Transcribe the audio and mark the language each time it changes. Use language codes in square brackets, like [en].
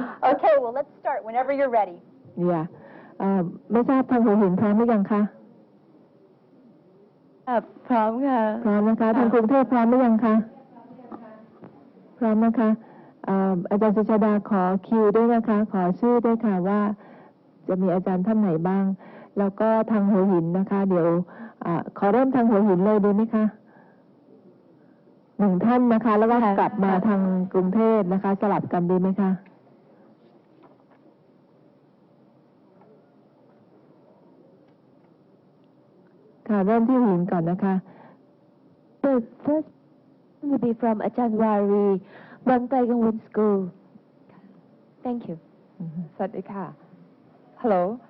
[en] Okay, well, let's start whenever you're ready. Yeah. [th] ไม่ทราบทางหัวหินพร้อมหรือยังคะ พร้อมค่ะ พร้อมนะคะทางกรุงเทพพร้อมหรือยังคะพร้อมนะคะอาจารย์สุชาดาขอคิวด้วยนะคะขอชื่อด้วยค่ะว่าจะมีอาจารย์ท่านไหนบ้าง แล้วก็ทางหัวหินนะคะเดี๋ยวขอเริ่มทางหัวหินเลยดีไหมคะ1 ท่านนะคะแล้วก็กลับมาทางกรุงเทพนะคะสลับกันดีไหมคะค่ะเริ่มที่หัวหินก่อนนะคะ [en] The first will be from Achanwari, Bangtaiganwon School. Thank you. [th] สวัสดีค่ะ Hello.